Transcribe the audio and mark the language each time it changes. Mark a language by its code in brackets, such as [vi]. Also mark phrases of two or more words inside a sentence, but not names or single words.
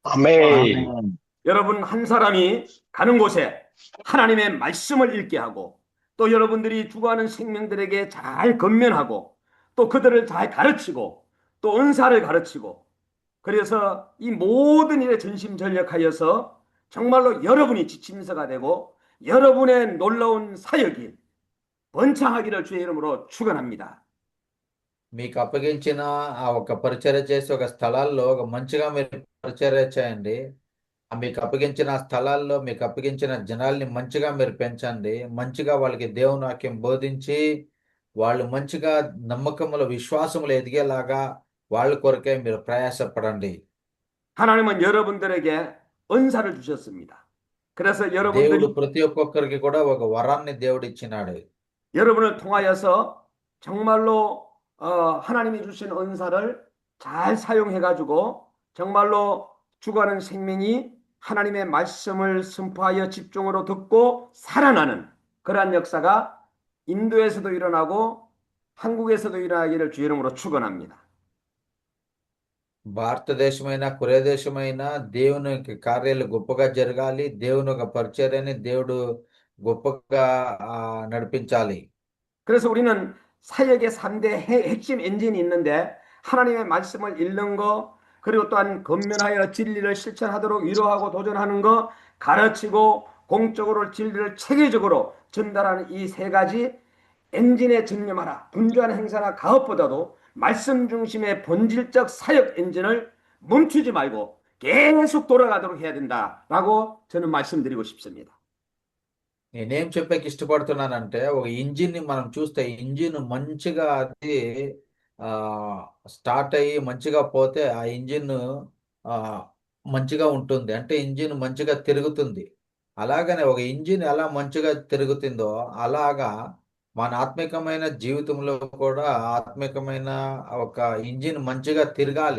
[te] ఆమేన్. [ko] 여러분 한 사람이 가는 곳에 하나님의 말씀을 읽게 하고 또 여러분들이 죽어가는 생명들에게 잘 건면하고 또 그들을 잘 가르치고 또 은사를 가르치고 그래서 이 모든 일에 전심전력하여서 정말로 여러분이 지침서가 되고 여러분의 놀라운 사역이 번창하기를 주의 이름으로 축원합니다. [te] మీకు అప్పగించిన ఆ ఒక పరిచర్య చేసి ఒక స్థలాల్లో ఒక మంచిగా మీరు పరిచర్య చేయండి. మీకు అప్పగించిన స్థలాల్లో మీకు అప్పగించిన జనాల్ని మంచిగా మీరు పెంచండి. మంచిగా వాళ్ళకి దేవుని వాక్యం బోధించి వాళ్ళు మంచిగా నమ్మకముల విశ్వాసములు ఎదిగేలాగా వాళ్ళ కొరకే మీరు ప్రయాసపడండి. [ko] 하나님은 여러분들에게 은사를 주셨습니다. 그래서 여러분들이 [te] దేవుడు ప్రతి ఒక్కొక్కరికి కూడా ఒక వరాన్ని దేవుడు ఇచ్చినాడు. [ko] 여러분을 통하여서 정말로 하나님이 주신 은사를 잘 사용해가지고 정말로 죽어가는 생명이 하나님의 말씀을 선포하여 집중으로 듣고 살아나는 그러한 역사가 인도에서도 일어나고 한국에서도 일어나기를 주의 이름으로 축원합니다. [te] భారతదేశమైనా కొరియా దేశమైనా దేవుని యొక్క కార్యాలు గొప్పగా జరగాలి. దేవుని ఒక పరిచర్యని దేవుడు గొప్పగా నడిపించాలి. [ko] 그래서 우리는 사역의 3대 핵심 엔진이 있는데 하나님의 말씀을 읽는 거 그리고 또한 건면하여 진리를 실천하도록 위로하고 도전하는 거 가르치고 공적으로 진리를 체계적으로 전달하는 이 세 가지 엔진에 전념하라. 분주한 행사나 가업보다도 말씀 중심의 본질적 사역 엔진을 멈추지 말고 계속 돌아가도록 해야 된다라고 저는 말씀드리고 싶습니다. [te] నేనేం చెప్పాక ఇష్టపడుతున్నానంటే ఒక ఇంజిన్ ని మనం చూస్తే ఇంజిన్ మంచిగా అది స్టార్ట్ అయ్యి మంచిగా పోతే ఆ ఇంజిన్ మంచిగా ఉంటుంది. అంటే ఇంజిన్ మంచిగా తిరుగుతుంది. అలాగనే ఒక ఇంజిన్ ఎలా మంచిగా తిరుగుతుందో అలాగా మన ఆత్మికమైన జీవితంలో కూడా ఆత్మికమైన ఒక ఇంజిన్ మంచిగా తిరగాలి.